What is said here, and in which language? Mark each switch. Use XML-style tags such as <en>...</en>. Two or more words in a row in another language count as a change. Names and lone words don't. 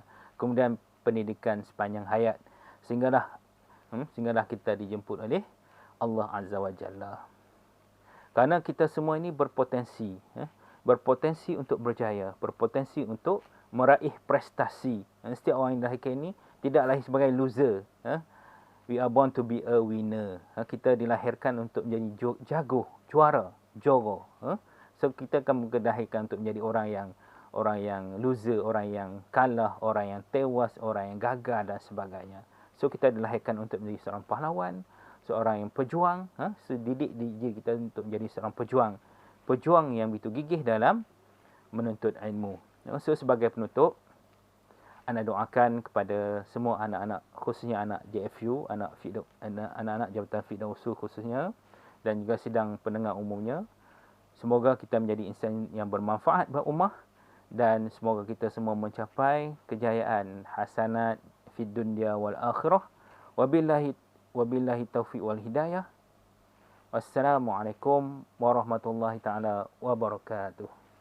<ms>Kemudian pendidikan sepanjang hayat sehinggalah kita dijemput oleh Allah</ms> <ar>عز وجل.</ar> <ms>Kerana kita semua ini berpotensi, berpotensi untuk berjaya, berpotensi untuk meraih prestasi. Setiap orang yang dilahirkan ini tidak lahir sebagai loser.</ms> <en>We are born to be a winner.</en> <ms>Kita dilahirkan untuk menjadi jago, juara, joro. So kita akan dilahirkan untuk menjadi orang yang loser, orang yang kalah, orang yang tewas, orang yang gagal dan sebagainya. So kita dilahirkan untuk menjadi seorang pahlawan, seorang yang pejuang. Didik diri kita untuk menjadi seorang pejuang. Pejuang yang begitu gigih dalam menuntut ilmu. So sebagai penutup, ana doakan kepada semua anak-anak, khususnya anak JFU, anak-anak Jabatan Fiqh dan Usul khususnya, dan juga sidang pendengar umumnya. Semoga kita menjadi insan yang bermanfaat buat ummah, dan semoga kita semua mencapai kejayaan</ms> <ar>حسنات في الدنيا والآخرة. وبالله التوفيق والهداية. والسلام عليكم ورحمة الله تعالى وبركاته.</ar>